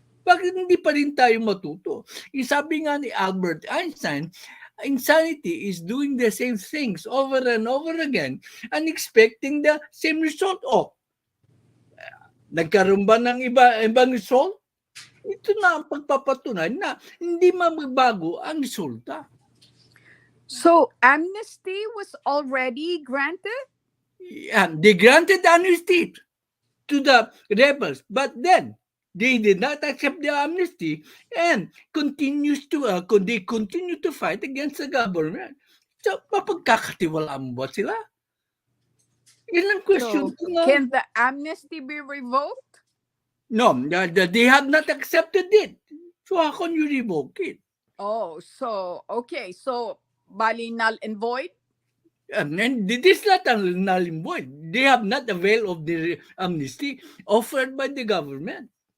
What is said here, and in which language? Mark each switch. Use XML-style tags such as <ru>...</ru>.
<tl>Bakit hindi pa rin tayo matuto? Sabi nga ni Albert Einstein,</tl> <en>insanity is doing the same things over and over again and expecting the same result.</en> <tl>Nagkaroon ba ng ibang result? Ito na ang pagpapatunay na hindi magbago ang resulta.</tl> <en>So, amnesty was already granted? Yeah, they granted amnesty to the rebels, but then they did not accept the amnesty and they continue to fight against the government.</en> <tl>So, mapagkakatiwalaan mo ba sila? Yan ang question ko nga.</tl> <en>Can the amnesty be revoked? No, they have not accepted it. So how can you revoke it? Oh, so, okay. So, bali null and void? And it is not null and void. They have not availed of the amnesty offered by the government.</en>